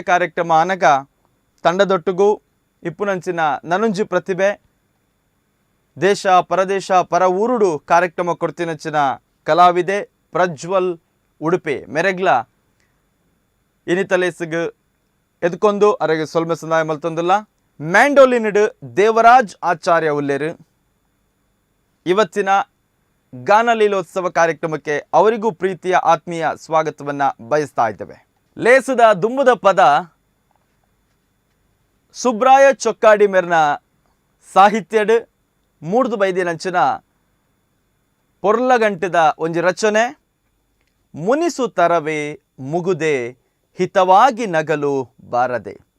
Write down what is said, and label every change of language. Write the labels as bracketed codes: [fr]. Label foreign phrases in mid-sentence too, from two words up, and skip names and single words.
[tcy] ಕಾರ್ಯಕ್ರಮ ಅನಗ ತಂಡದೊಟ್ಟಿಗೂ ಇಪ್ಪುನಂಚಿನ ನನುಂಜಿ ಪ್ರತಿಭೆ ದೇಶ ಪರದೇಶ ಪರ ಊರುಡು ಕಾರ್ಯಕ್ರಮ ಕೊಡ್ತೀನಂಚಿನ ಕಲಾವಿದೆ ಪ್ರಜ್ವಲ್ ಉಡುಪಿ ಮೆರೆಗ್ಲ ಇನಿತಲೇಸಿಗೆ ಎದ್ಕೊಂಡು ಅರೆಗೆ ಸೊಲ್ಮೆ ಸಂದಾಯ ಮಲ್ತೊಂದುಲ್ಲ ಮ್ಯಾಂಡೋಲಿನಿಡ್ ದೇವರಾಜ್ ಆಚಾರ್ಯ ಉಲ್ಲೇರು [kn] ಇವತ್ತಿನ ಗಾನಲೀಲೋತ್ಸವ ಕಾರ್ಯಕ್ರಮಕ್ಕೆ ಅವರಿಗೂ ಪ್ರೀತಿಯ ಆತ್ಮೀಯ ಸ್ವಾಗತವನ್ನು ಬಯಸ್ತಾ ಇದ್ದೇವೆ. [tcy] ಲೇಸದ ದುಂಬುದ ಪದ ಸುಬ್ರಾಯ ಚೊಕ್ಕಾಡಿ ಮೇರ್ನ ಸಾಹಿತ್ಯಡ್ ಮೂಡ್ದು ಬೈದಿನಂಚಿನ ಪೊರ್ಲಗಂಟದ ಒಂಜಿ ರಚನೆ ಮುನಿಸು ತರವೇ ಮುಗುದೆ ಹಿತವಾಗಿ ನಗಲು ಬಾರದೆ.